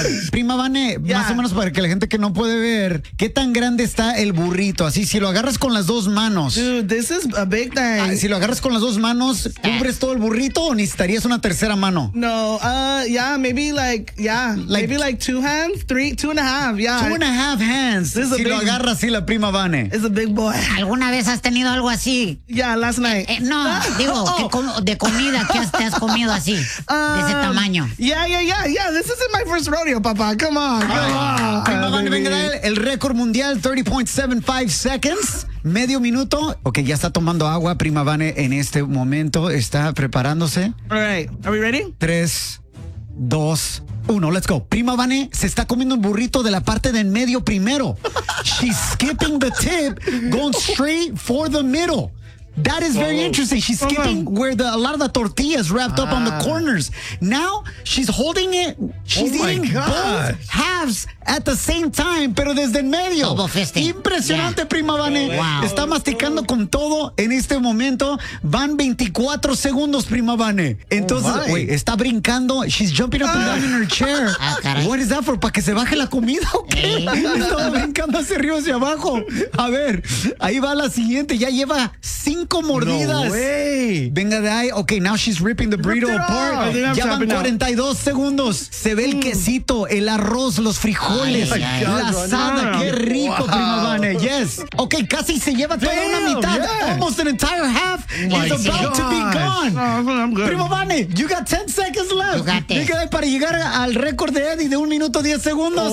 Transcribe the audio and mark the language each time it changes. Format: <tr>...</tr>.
<en>Prima Vane, yeah.</en> <es>Más o menos para que la gente que no puede ver, ¿qué tan grande está el burrito? Así, si lo agarras con las dos manos.</es> <en>Dude, this is a big thing.</en> <es>Si lo agarras con las dos manos, ¿cubres todo el burrito o necesitarías una tercera mano?</es> <en>No, maybe like two hands, two and a half. Two and a half hands,</en> <es>si lo agarras así la prima Vane.</es> <en>It's a big boy.</en> <es>¿Alguna vez has tenido algo así?</es> <en>Yeah, last night.</en> <es>De comida, ¿qué te has comido así? De ese tamaño.</es> <en>Yeah, this isn't my first rodeo, papá. Come on.</en> <es>Venga, el récord mundial, 30.75 seconds. Medio minuto. Ok, ya está tomando agua. Prima Vane en este momento está preparándose.</es> <en>All right. Are we ready? 3, 2, 1. Let's go.</en> <es>Prima Vane se está comiendo un burrito de la parte de en medio primero.</es> <en>She's skipping the tip, going straight for the middle. That is very interesting. She's skipping where a lot of the tortillas wrapped up on the corners. Now she's holding it. She's eating both halves at the same time,</en> <es>pero desde en medio. Impresionante,</es> <en>yeah. Prima Vane. Wow.</en> <es>Está masticando con todo en este momento. Van 24 segundos, prima Vane. Entonces, está brincando.</es> <en>She's jumping up and down in her chair. What is that for?</en> <es>¿Para que se baje la comida o qué? Está brincando hacia arriba, hacia abajo. A ver, ahí va la siguiente. Ya lleva 5 mordidas.</es> <en>No way.</en> <es>Venga de ahí.</es> <en>Ok, now she's ripping the burrito apart.</en> <es>Ya van 42 segundos. Se ve el quesito, el arroz, los frijoles, la asada. Qué rico, prima Vane. Yes. Ok, casi se lleva toda una mitad.</es> <en>Yes. Almost an entire half is about to be gone. I'm good. Prima Vane, you got 10 seconds left.</en> <es>Venga de ahí para llegar al récord de Eddie de un minuto 10 segundos.</es>